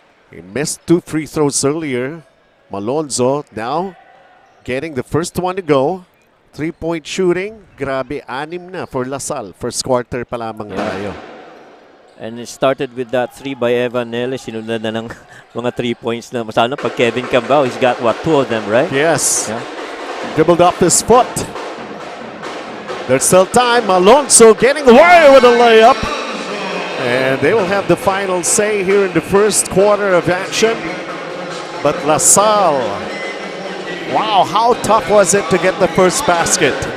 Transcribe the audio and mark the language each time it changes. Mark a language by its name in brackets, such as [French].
[English] He missed 2 free throws earlier. Malonzo now getting the first one to go. 3-point shooting. [Filipino] Grabe, 6 na [English] for LaSalle. First quarter [Filipino] pa lamang tayo. [English] And it started with that 3 by Evan Nellis. [Filipino] Sinundan na ng mga 3 points na masala pag Kevin Kiambao. [English] He's got, what, 2 of them, right? Yes. Yeah. Dribbled off his foot. There's still time. Alonso getting away with a layup. And they will have the final say here in the first quarter of action. But LaSalle, wow, how tough was it to get the first basket?